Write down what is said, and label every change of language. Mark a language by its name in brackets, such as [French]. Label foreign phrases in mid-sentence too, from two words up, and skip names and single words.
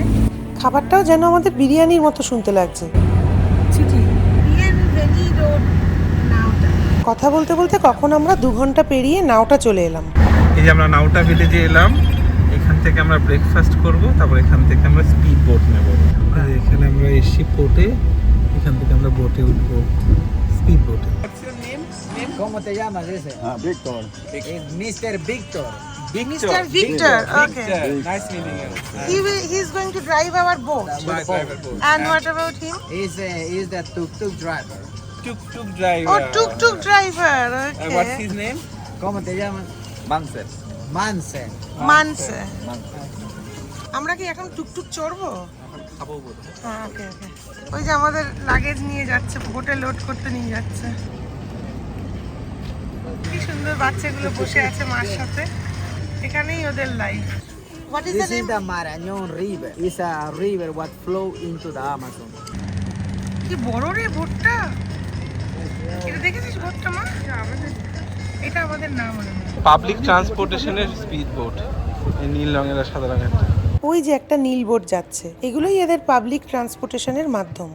[Bangla] খাবারটাও যেন আমাদের বিরিয়ানির মতো শুনতে লাগছে। কথা বলতে বলতে কখন আমরা 2 ঘন্টা পেরিয়ে নাওটা চলে এলাম। এই যে আমরা নাওটা ভিলেজে এলাম, এখান থেকে আমরা ব্রেকফাস্ট করব, তারপর এখান থেকে আমরা স্পিড বোট নেব। এখানে আমরা এসি পোর্টে, এখান থেকে আমরা বোটে উঠবো, স্পিড বোটে। [Spanish] ¿Cómo te llamas ese? Victor. Es Mr. Victor. [English] Mr. Victor, okay. Nice meeting you. He's going to drive our boat. And what about him? He's the tuk-tuk driver. Tuk-tuk driver. Oh, tuk-tuk driver, okay. What's his name? [Spanish] ¿Cómo te llamas? Manse. Manse. [Bangla] মানসে। আমরা কি এখন টুকটুক চড়বো? খাবো বলে। হ্যাঁ, ওকে ওকে। ওই যে আমাদের লাগেজ নিয়ে যাচ্ছে, বোটে লোড করতে নিয়ে যাচ্ছে। কি সুন্দর বাচ্চাগুলো বসে আছে মার সাথে, এখানেই ওদের লাইফ। [English] What is the This is name? the Marañón River. It's a river what flow into the Amazon. [Bangla] কি বড় রে বোটটা! এটা দেখেছিস বোটটা মা? এটা আমাদের নাম মনে হয়। পাবলিক ট্রান্সপোর্টেশনের স্পিড বোট, এই নীল রঙের আর সাদা রঙের। ওই যে একটা নীল বোট যাচ্ছে, এগুলোই এদের পাবলিক ট্রান্সপোর্টেশনের মাধ্যম।